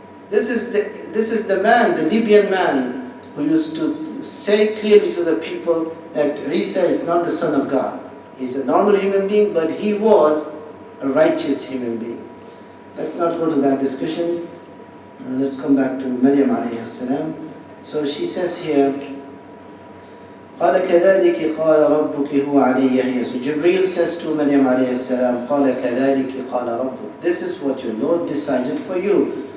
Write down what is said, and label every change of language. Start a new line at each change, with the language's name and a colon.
English: This is the man, the Libyan man, who used to say clearly to the people that Isa is not the son of God. He's a normal human being, but he was a righteous human being. Let's not go to that discussion. Let's come back to Maryam alayhi salam. So she says here,
Arabic: قال كذلك قال ربك هو علي هين.
English: So Jibreel says to Maryam alayhi salam,
Arabic: قال كذلك قال ربك.
English: This is what your Lord decided for you.